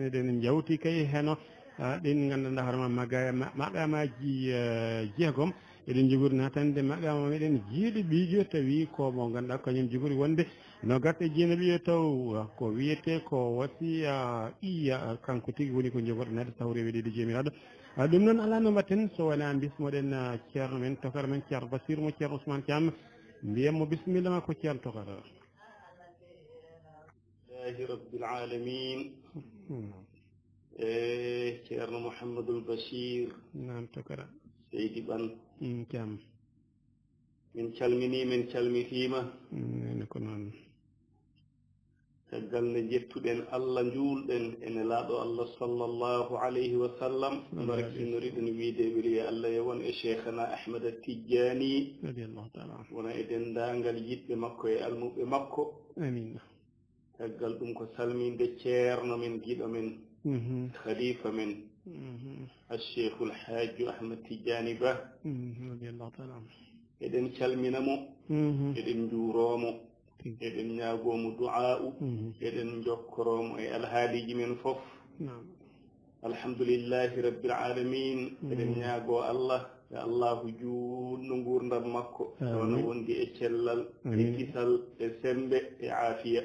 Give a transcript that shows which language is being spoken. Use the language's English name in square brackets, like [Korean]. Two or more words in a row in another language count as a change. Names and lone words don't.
[Fula] eɗen jawti kay heno ɗin gandanɗa hoorema maqamaji jeegom eɗen jogori natande maqama meɗen jiiɗi ɓiijo tawi ko mo ganduɗa kañum jogori wonde no garte jiina ɓiyo taw ko wiyete ko wasiya iya kanko tigui woni ko jogorɗo nedde taw reweɗede jomiraɗo ɗum noon ala no mbatten so wona bismoɗen ceerno men tokara men ceerno Basir mo ceerno Ousmane Thiam mbiyatmo bisimilla ma ko ceerno tokara [Arabic] لله رب العالمين ceerno Mouhamadoul Bachir [Fula] nam tokara seydi Bane Thiam min calmini min calmitima ene ko noon caggal nde jettuɗen Allah juulɗen ene laaɗo Allah [Arabic] صلى الله عليه وسلم [Fula] barkinoriɗen wiideɓe wiya Allah e won e cheikhana Ahmad Tidiani [Arabic] رضي الله تعالى [Fula] wona e denndangal yiɗɓe makko e almuɓe makko amin caggal ɗum ko salminde ceerno men giɗo men khalifa men [Arabic] الشيخ الحاج أحمد تيجاني [Fula] به [Arabic] رضي الله تعالى عنه [Fula] eɗen calminamo eɗen juuromo eɗen ñaagomo du'a'u eɗen jokkoromo e alhaaliji men fof [Arabic] الحمد لله رب العالمين [Fula] eɗen ñaago Allah [Arabic] يا الله [Fula] juutno gurdam makko wona wondi e cellal e kisal e sembe e aafiya